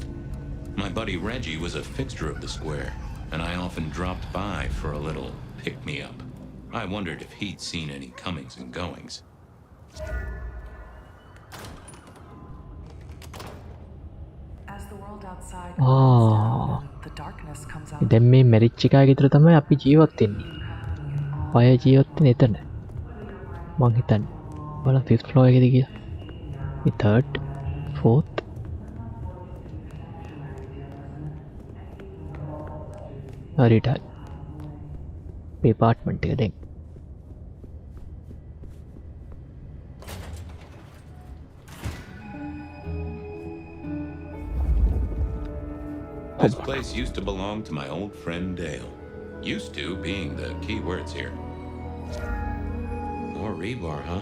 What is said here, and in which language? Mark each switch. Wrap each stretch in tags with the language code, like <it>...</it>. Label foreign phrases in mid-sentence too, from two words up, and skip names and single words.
<en>My buddy Reggie was a fixture of the square, and I often dropped by for a little pick-me-up. I wondered if he'd seen any comings and goings. As the world outside the darkness comes out.</en> <si>දැන් මේ මැරිච් එකා ගෙදර තමයි අපි ජීවත් වෙන්නේ. ඔය ජීවත් වෙන්නේ එතන. මං හිතන්නේ. බලන්න</si> <en>5th floor</en> <si>එකේද කියලා. මේ 3rd 4th හරියට මේ apartment එක දැන්</si> <en>This place used to belong to my old friend Dale. Used to being the key words here. More rebar, huh?</en>